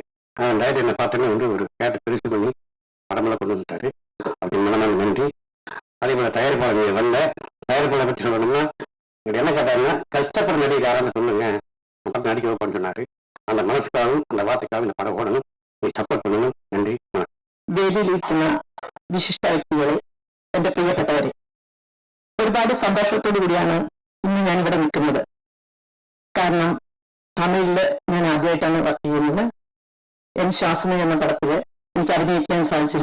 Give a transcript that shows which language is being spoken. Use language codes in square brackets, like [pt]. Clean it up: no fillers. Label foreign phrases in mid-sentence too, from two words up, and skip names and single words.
[ta] டைரக்டர் என்னை பார்த்தோன்னே வந்து ஒரு கேரக்டர் பெருசு பண்ணி படமெல்லாம் கொண்டு வந்துட்டாரு. அப்படி மனநாள் நன்றி. அதே போல தயாரிப்பாளர் வரல. தயாரிப்பாளர் பற்றி சொல்லணும்னா இவர் என்ன கேட்டாருன்னா கஷ்டப்படுற நடிகாரன்னு சொல்லுங்க படம் நடிக்க வைப்பான்னு சொன்னாரு. அந்த மனசுக்காகவும் அந்த வார்த்தைக்காகவும் இந்த படம் ஓடணும். நீ சப்போர்ட் பண்ணணும். நன்றி. [ml] വേദിയിലിരിക്കുന്ന വിശിഷ്ട വ്യക്തികളെ, എന്റെ പ്രിയപ്പെട്ടവരെ, ഒരുപാട് സന്തോഷത്തോടു കൂടിയാണ് ഇന്ന് ഞാൻ ഇവിടെ നിൽക്കുന്നത്. കാരണം തമിഴില് ഞാൻ ആദ്യമായിട്ടാണ് വർക്ക് ചെയ്യുന്നത്. എൻ ശ്വാസന എന്ന പടത്തില് എനിക്ക് അഭിനയിക്കാൻ സാധിച്ചില്ല.